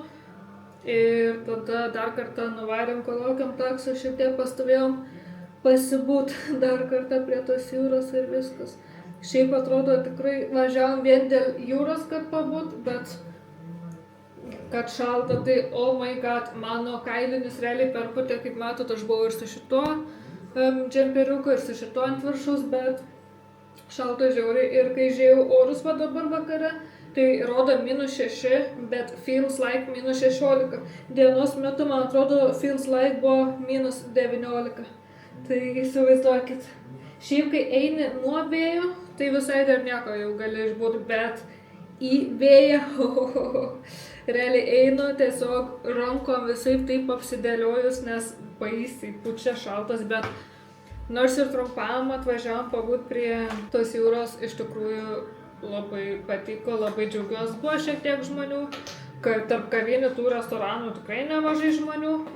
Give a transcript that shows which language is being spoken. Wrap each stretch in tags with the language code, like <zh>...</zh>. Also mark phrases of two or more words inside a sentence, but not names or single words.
<lt>Ir tada dar kartą nuvarėm, kol laukiam taksą, šiek tiek pastovėjom pasibūt dar kartą prie tos jūros ir viskas. Šiaip atrodo tikrai važiavom vien dėl jūros, kad pabūt, bet kad šalta, tai</lt> <en>oh my god,</en> <lt>mano kailinis realiai perputė, kaip matot, aš buvau ir su šituo džemperiuku, ir su šituo ant viršaus, bet šalta žiauriai. Ir kai žiūrėjau orus va dabar vakare, tai rodo -6, bet</lt> <en>feels like -16.</en> <lt>Dienos metu, man atrodo,</lt> <en>feels like</en> <lt>buvo -19. Tai įsivaizduokit. Šiaip, kai eini nuo vėjo, tai visai dar nieko jau gali išbūti, bet į vėją, realiai einu tiesiog rankom visaip taip apsidėliojus, nes baisiai pučia šaltas, bet nors ir trumpam atvažiavom pabūt prie tos jūros, iš tikrųjų labai patiko, labai džiaugiuosi, buvo šiek tiek žmonių, kad tarp kavinių tų restoranų tikrai nemažai žmonių,</lt>